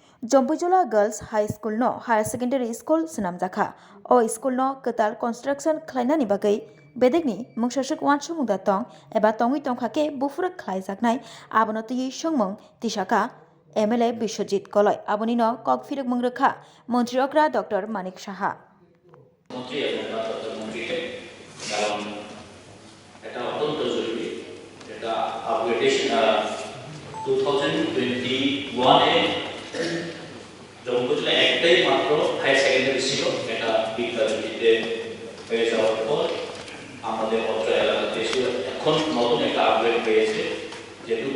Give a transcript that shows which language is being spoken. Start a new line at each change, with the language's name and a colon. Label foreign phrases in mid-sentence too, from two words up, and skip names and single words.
Bodo: जम्पुजला गर्ल्स हाई स्कूल नो
English: higher secondary school
Bodo: सनामजाखा ओ स्कूल नो कताल कंस्ट्रक्शन खालायनानि बागै बेदेगनि मुंसासक वानसु मुंदा तंग एबा तंगि तंखाके बुफुरक खालायजाकनाय आबनो तुयि संमंग तिसाका एमएलए बिश्वजित कलय आबनि नो ककफिरक मुंग्रखा मंत्री अग्रा डॉक्टर मानिक साहा
Bangla: মন্ত্রী এবং ডক্টর মন্ত্রীকে কারণ এটা অত্যন্ত জরুরি এটা আপগ্রেডেশন 2021 এ জম্মুজলা একটাই মাত্র
English: higher secondary
Bangla: ছিল এটা বিদ্যালয়টিতে হয়ে যাওয়ার পর আমাদের অত্র এলাকাতে ছিল এখন নতুন একটা আপগ্রেড পেয়েছে যে